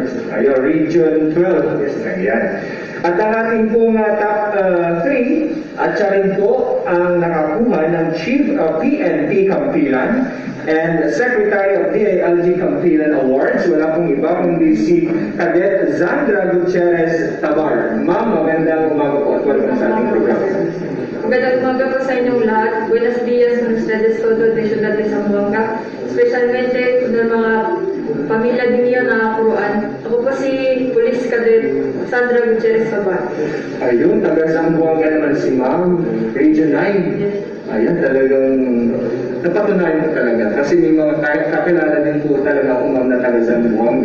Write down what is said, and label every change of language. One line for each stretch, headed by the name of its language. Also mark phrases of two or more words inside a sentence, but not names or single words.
Filipino: Ayun, Region 12. Yes, ayan. At ang ating pong top 3 at siya rin po ang nakakuha ng Chief of PNP Kampilan and Secretary of DILG Kampilan Awards. Wala pong iba kundi si Cadet Zandra Gutierrez Tabar. Ma'am, magandang umaga po at welcome sa ating program. Magandang umaga po sa inyong lahat.
Chavacano: Buenos dias, ustedes todos de Ciudad de Zamboanga.
Filipino: Especialmente ng mga pamilya ninyo na kuruan. Ako po si Police Cadet Sandra Gutierrez Tabar. Ayun, taga Zamboanga naman si Ma'am, Region 9. Yes. Ayan, talagang napatunayan ko talaga. Kasi may mga kakilala din po talaga kung ma'am na taga Zamboanga.